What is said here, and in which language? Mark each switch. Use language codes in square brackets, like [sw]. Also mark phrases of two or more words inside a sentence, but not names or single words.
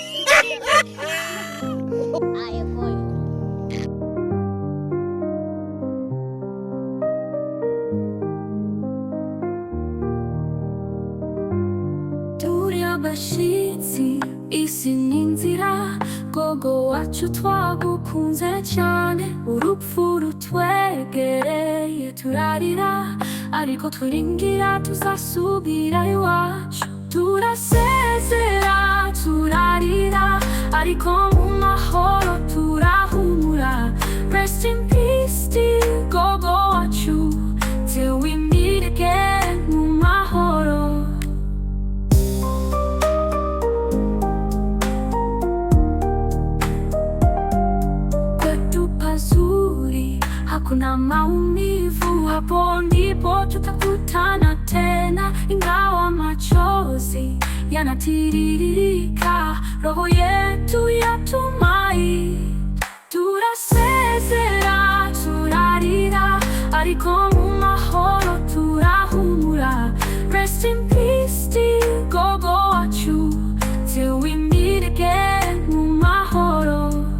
[rw] Bashitsi isi ninzira gogo wacu twagukunze cyane urupfu rutwegereye turarira ariko twiringira tuzasubira iwacu turasezera turarira ariko mu mahoro turahumura [en] rest in peace dear [rw] gogo wacu [en] till we meet again [rw] mu mahoro. [sw] Hakuna maumivu, hapo ndipo tutakutana tena, ingawa machozi yanatiririka, roho yetu yatumai. [rw] Turasezera turarira ariko mu mahoro turahumura. [en] Rest in peace dear [rw] gogo wacu [en] till we meet again [rw] mu mahoro.